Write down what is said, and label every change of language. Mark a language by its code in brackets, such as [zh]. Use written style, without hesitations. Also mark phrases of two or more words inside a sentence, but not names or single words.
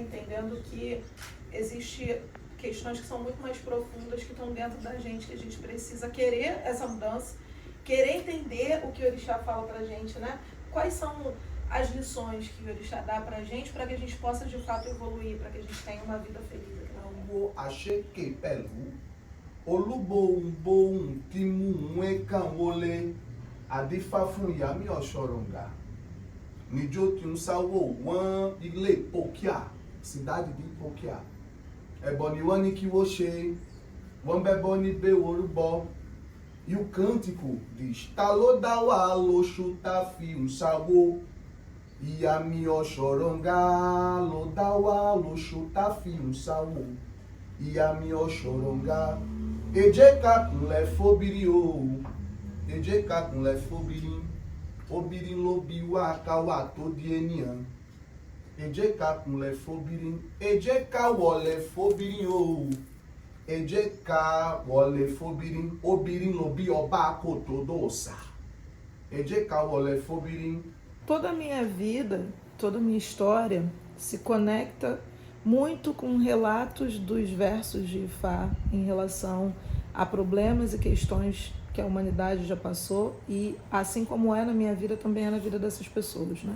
[pt] Entendendo que existe questões que são muito mais profundas que estão dentro da gente, que a gente precisa querer essa mudança, querer entender o que o orixá fala pra gente, né? Quais são as lições que o orixá dá pra gente para que a gente possa de fato evoluir, para que a gente tenha uma vida feliz aqui na [yo] Wo àṣekè pẹ̀lú olúbohùnbohùn tí mú un kàn wọlé adífá fún ìyámí ọ̀ṣọ́rọ̀ǹgà níjó tí ń sáwó wọ́n ilé Pókíà [pt] cidade de [yo] Pókíà ẹbọ ni wọ́n ní kí wọ́n ṣe wọ́n bẹ́bọ́ ní bẹ́wòrúbọ [pt] e o cântico diz [yo] tá ló dá wà lóṣù tá fi ń sáwó ìyámí ọ̀ṣọ́rọ̀ǹgà ló dá wà lóṣù tá fi ń sáwó ìyámí ọ̀ṣọ́rọ̀ǹgà ẹ jẹ́ ká kúnlẹ̀ fóbìrí o ẹ jẹ́ ká kúnlẹ̀ fóbìrí obìrí ló bí wá ká wà tó di ènìyàn ẹ jẹ́ ká kúnlẹ̀ fóbìrí ẹ jẹ́ ká wọlé fóbìrí o ẹ jẹ́ ká wọlé fóbìrí obìrí ló bí ọba kò tó dòòṣà ẹ jẹ́ ká wọlé fóbìrí. [pt] Toda a minha vida, toda a minha história se conecta muito com relatos dos versos de Ifá em relação a problemas e questões que a humanidade já passou e assim como é na minha vida, também é na vida dessas pessoas, né?